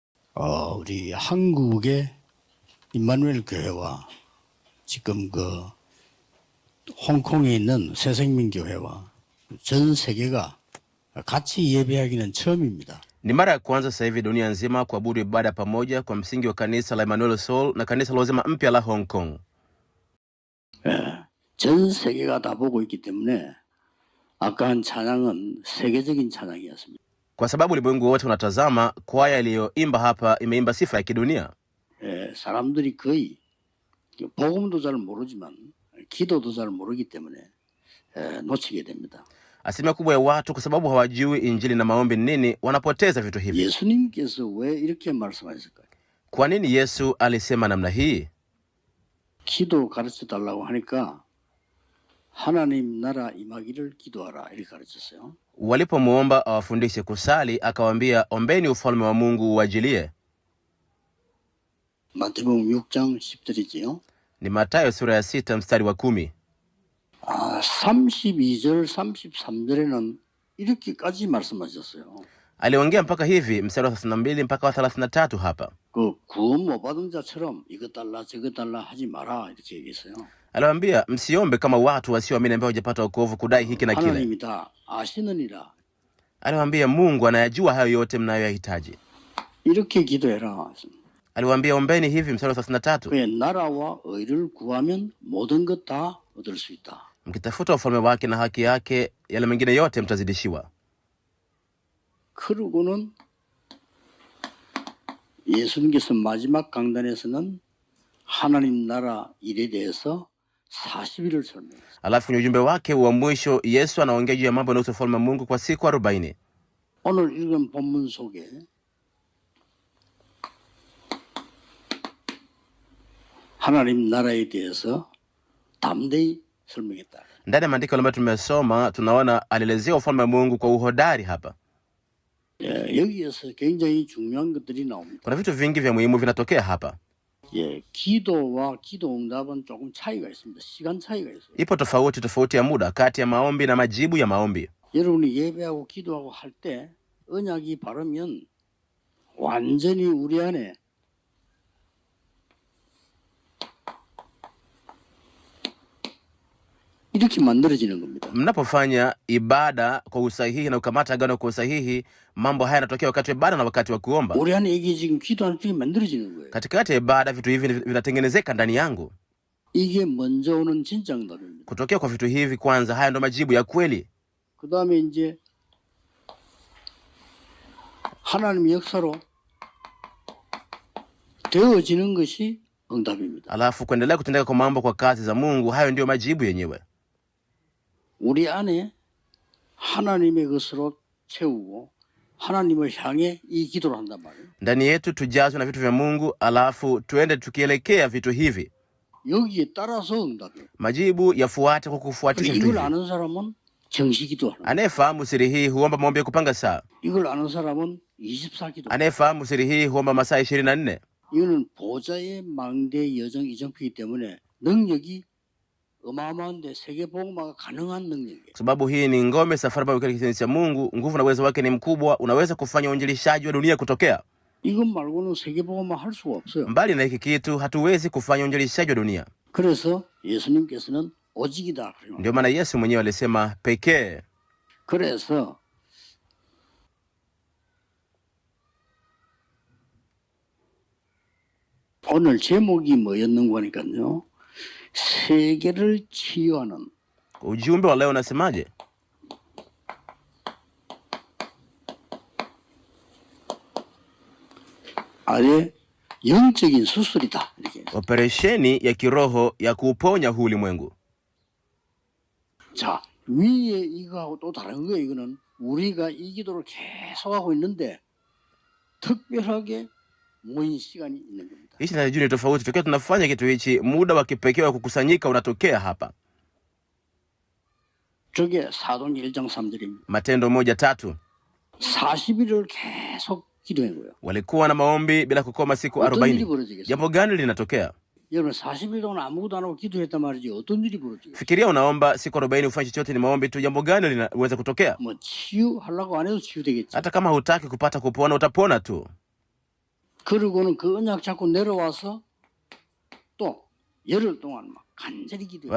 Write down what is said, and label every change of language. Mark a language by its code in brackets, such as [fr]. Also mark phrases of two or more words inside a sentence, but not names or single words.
[ko] 우리 한국의 임마누엘 교회와 지금 홍콩에 있는 새생명교회와 전 세계가 같이 예배하기는 처음입니다. [sw] Ni mara ya kwanza sasa hivi dunia nzima kuabudu ibada pamoja kwa msingi wa kanisa la Emmanuel Soul na kanisa la uzima mpya la Hong Kong. [ko] 전 세계가 다 보고 있기 때문에 아까 한 찬양은 세계적인 찬양이었습니다. [sw] Kwa sababu ulimwengu wote unatazama, kwaya iliyoimba hapa imeimba sifa ya kidunia. [ko] 사람들이 거의 복음도 잘 모르지만 기도도 잘 모르기 때문에 놓치게 됩니다. [sw] Asilimia kubwa ya watu kwa sababu hawajui injili na maombi nini, wanapoteza vitu hivi. [ko] 예수님께서 왜 이렇게 말씀하셨을까요? [sw] Kwa nini Yesu alisema namna hii? [ko] 기도 가르쳐 달라고 하니까 하나님 나라 임하기를 기도하라 이렇게 가르쳤어요. [sw] Walipomuomba awafundishe kusali, akawaambia ombeni ufalme wa Mungu uajilie. [ko] 마태복음 6장 10절이지요. [sw] Ni Mathayo sura ya 6 mstari wa 10. [ko] 32절 33절에는 이렇게까지 말씀하셨어요. [sw] Aliongea mpaka hivi mstari wa 32 mpaka wa 33 hapa. [ko] 구원 못 받은 자처럼 이것 달라 저것 달라 하지 마라 이렇게 얘기했어요. [sw] Aliwaambia msiombe kama watu wasioamini ambao hajapata wokovu kudai hiki na kile. [ko] 하나님이 다 아시느니라. [sw] Aliwaambia Mungu anayajua hayo yote mnayoyahitaji. [ko] 이렇게 기도해라. [sw] Aliwaambia ombeni hivi mstari wa 33. [ko] 그의 나라와 의를 구하면 모든 것 다 얻을 수 있다. [sw] Mkitafuta ufalme wake na haki yake, yale mengine yote mtazidishiwa. [ko] 그러고는 예수님께서 마지막 강단에서는 하나님 나라 일에 대해서 40일을 설명했어요. [sw] Alafu kwenye ujumbe wake wa mwisho Yesu anaongea juu ya mambo yanayohusu ufalme wa Mungu kwa siku 40. [ko] 오늘 읽은 본문 속에 하나님 나라에 대해서 담대히 설명했다. [sw] Ndani ya maandiko ambayo tumesoma tunaona alielezea ufalme wa Mungu kwa uhodari hapa. [ko] 여기에서 굉장히 중요한 것들이 나옵니다. [sw] Kuna vitu vingi vya muhimu vinatokea hapa. [ko] 기도와 기도 응답은 조금 차이가 있습니다. 시간 차이가 있어요. [sw] Ipo tofauti ya muda kati ya maombi na majibu ya maombi. [ko] 여러분이 예배하고 기도하고 할 때 언약이 바르면 완전히 우리 안에 이렇게 만들어지는 겁니다. [sw] Mnapofanya ibada kwa usahihi na ukamata agano kwa usahihi, mambo haya yanatokea wakati wa ibada na wakati wa kuomba. [ko] 우리 안에 이게 지금 기도하는 게 만들어지는 거예요. [sw] Katikati ya ibada vitu hivi vinatengenezeka ndani yangu. [ko] 이게 먼저 오는 진짜 응답입니다. [sw] Kutokea kwa vitu hivi kwanza, haya ndo majibu ya kweli. [ko] 그다음에 이제 하나님의 역사로 되어지는 것이 응답입니다. [sw] Alafu kuendelea kutendeka kwa mambo kwa kazi za Mungu, hayo ndio majibu yenyewe. [ko] 우리 안에 하나님의 것으로 채우고 하나님을 향해 이 기도를 한단 말이에요. [sw] Ndani yetu tujazwe na vitu vya Mungu, alafu tuende tukielekea vitu hivi. [ko] 여기에 따라서 응답이에요. [sw] Majibu yafuate kwa kufuatisha vitu [ko] 이걸 [sw] hivi. [ko] 아는 사람은 정시 기도하는. [sw] Anayefahamu siri hii huomba maombi ya kupanga saa. [ko] 이걸 아는 사람은 24 기도. [sw] Anayefahamu siri hii huomba masaa 24. [ko] 이거는 보좌의 망대 여정 이정표이기 때문에 능력이 어마어마한데 세계 복음화가 가능한 능력이에요. [sw] Sababu hii ni ngome safari ambayo katika kitenzi cha Mungu, nguvu na uwezo wake ni mkubwa, unaweza kufanya uinjilishaji wa dunia kutokea. [ko] 이것 말고는 세계 복음화 할 수가 없어요. [sw] Mbali na hiki kitu hatuwezi kufanya uinjilishaji wa dunia. [ko] 그래서 예수님께서는 오직이다. [sw] Ndio maana Yesu mwenyewe alisema pekee. [ko] 그래서 오늘 제목이 뭐였는 거니까요. 세계를 치유하는. [sw] Ujumbe wa leo unasemaje? [ko] 아예 영적인 수술이다. 이렇게. [sw] Operesheni ya kiroho ya kuuponya huu ulimwengu. [ko] 자, 위에 이거하고 또 다른 거예요. 이거는 우리가 이 기도를 계속하고 있는데 특별하게 모인 시간이 있는 겁니다. [sw] Hichi na juu ni tofauti. Tukiwa tunafanya kitu hichi, muda wa kipekee wa kukusanyika unatokea hapa. [ko] 저게 사도행 1장 3절입니다. [sw] Matendo 1:3. [ko] 40일을 계속 기도한 거예요. [sw] Walikuwa na maombi bila kukoma siku [ko] 어떤 일이 [sw] 40. [ko] 벌어지겠어요? [sw] Jambo gani linatokea? [ko] 여러분 40일 동안 아무것도 안 하고 기도했단 말이지 어떤 일이 벌어지겠어요? [sw] Fikiria unaomba siku 40 ufanye chochote, ni maombi tu, jambo gani linaweza kutokea? [ko] 뭐 치유하려고 안 해도 치유되겠지. [sw] Hata kama hutaki kupata kupona, utapona tu. [ko] 그리고는 그 언약 잡고 내려와서 또 열흘 동안 막 간절히 기도해.